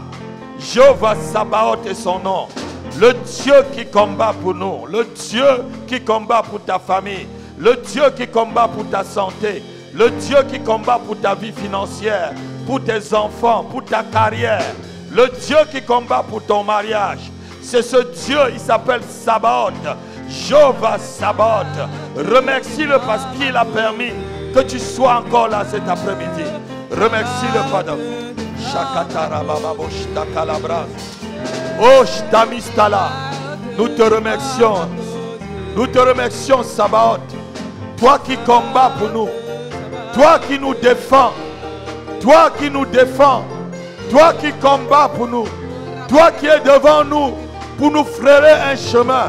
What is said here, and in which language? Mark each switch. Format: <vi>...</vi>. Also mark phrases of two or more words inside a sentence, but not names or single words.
<fr>Jéhovah Sabaoth est son nom. Le Dieu qui combat pour nous, le Dieu qui combat pour ta famille, le Dieu qui combat pour ta santé, le Dieu qui combat pour ta vie financière, pour tes enfants, pour ta carrière, le Dieu qui combat pour ton mariage. C'est ce Dieu, il s'appelle Sabaoth. Jéhovah Sabaoth. Remercie-le parce qu'il a permis que tu sois encore là cet après-midi. Remercie-le, Pardon. Shakatara bababo shtakalabra. Oh, shtamistala. Nous te remercions. Nous te remercions, Sabaoth. Toi qui combats pour nous. Toi qui nous défends. Toi qui nous défends. Toi qui combats pour nous. Toi qui es devant nous pour nous frairer un chemin.</fr>